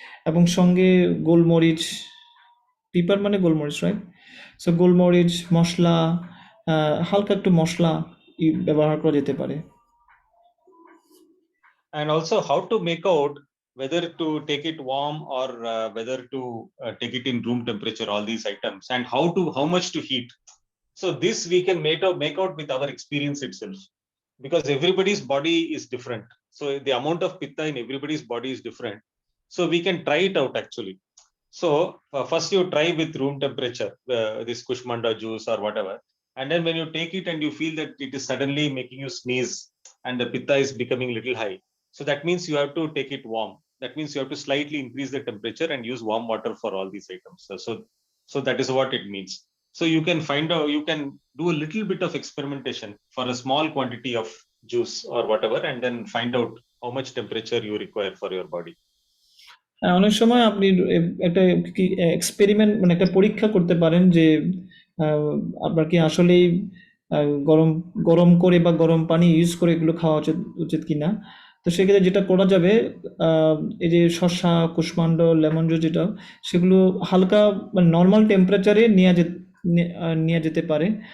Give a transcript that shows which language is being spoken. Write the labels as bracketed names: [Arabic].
[Bangla] এবং সঙ্গে গোলমরিচ, পিপার মানে গোলমরিচ, রাইট? সো গোলমরিচ, মশলা, হালকা একটু মশলা ব্যবহার করা যেতে পারে। [English] And also how to make out whether to take it warm or whether to take it in room temperature, all these items, and how much to heat. So this we can make out with our experience itself, because everybody's body is different. So the amount of pitta in everybody's body is different. So we can try it out actually. So first you try with room temperature, this Kushmanda juice or whatever, and then when you take it and you feel that it is suddenly making you sneeze and the pitta is becoming little high, so that means you have to take it warm. That means you have to slightly increase the temperature and use warm water for all these items. So that is what it means. So you can you can do a little bit of experimentation for a small quantity of juice or whatever, and then find out how much temperature you require for your body. [Bangla] অনেক সময় আপনি একটা experiment মানে একটা পরীক্ষা করতে পারেন যে আপনার কি আসলেই গরম গরম করে বা গরম পানি ইউজ করে এগুলো খাওয়া উচিত কিনা। তো সেক্ষেত্রে যেটা করা যাবে, এই যে শসা, কুষ্মাণ্ড, লেমন জুস, যেটা সেগুলো হালকা মানে নর্মাল টেম্পারেচারে নেওয়া যেতে পারে।